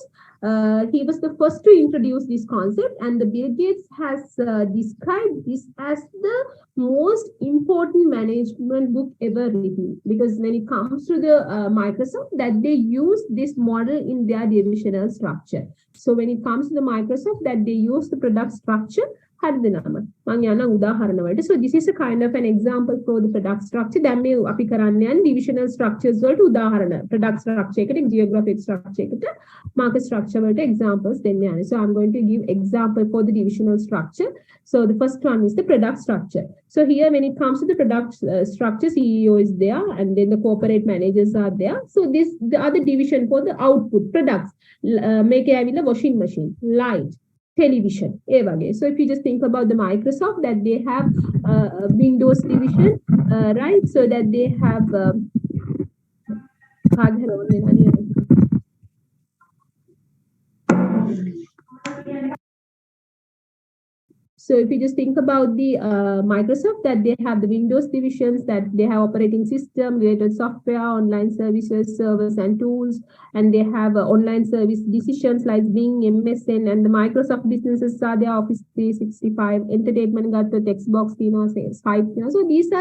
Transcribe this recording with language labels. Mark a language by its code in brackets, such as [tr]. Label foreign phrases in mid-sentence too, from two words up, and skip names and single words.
[en] He was the first to introduce this concept, and the Bill Gates has described this as the most important management book ever written, because when it comes to the Microsoft, that they use this model in their divisional structure. So when it comes to the Microsoft, that they use the product structure, [si] හරිද නම මම යන උදාහරණ වලට [en] so this is a kind of an example for the product [si] structure දැන් මේ අපි කරන්න යන [en] divisional structures [si] වලට උදාහරණ [en] product structure [si] එකට [en] geographic structure [si] එකට [en] market structure [si] වලට examples දෙන්න යන්නේ so [en] I'm going to give example for the divisional structure so the first one is the product structure so here when it comes to the product structure CEO is there and then the corporate managers are there so this the other division for the output products [si] මේකේ ඇවිල්ලා [en] washing machine light television so if you just think about the Microsoft that they have Windows division right so that they have so if you just think about the Microsoft that they have the Windows divisions that they have operating system related software online services servers and tools and they have online service decisions like Bing MSN and the Microsoft businesses are their Office 365 entertainment got the Xbox Skype so these are